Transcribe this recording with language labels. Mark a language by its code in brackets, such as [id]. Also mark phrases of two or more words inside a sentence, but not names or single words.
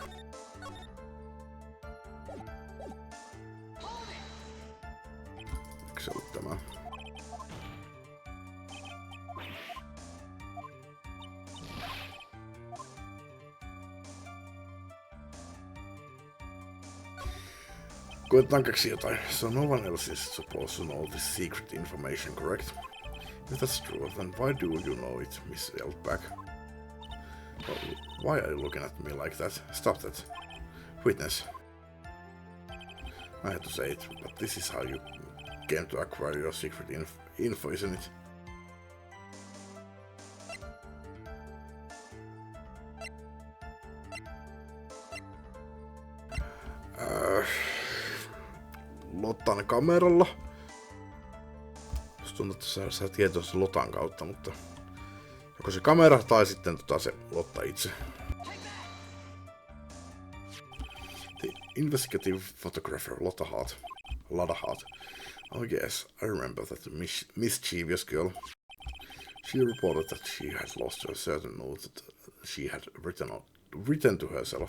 [fi] Eikö se ollut tämä? Koetetaan keksiä jotain. [en] So no one else is supposed to know this secret information, correct? If that's true, then why do you know it, Miss Eltback? Why are you looking at me like that? Stop that. Witness. I had to say it, but this is how you came to acquire your secret info, isn't it? [fi] Lotan kameralla. Musta tuntuu, että sä tiedät se Lotan kautta, mutta joko se kamera tai sitten se Lotta itse. [en] The investigative photographer Lada Hart. Oh yes, I remember that mischievous girl. She reported that she had lost a certain note that she had written to herself.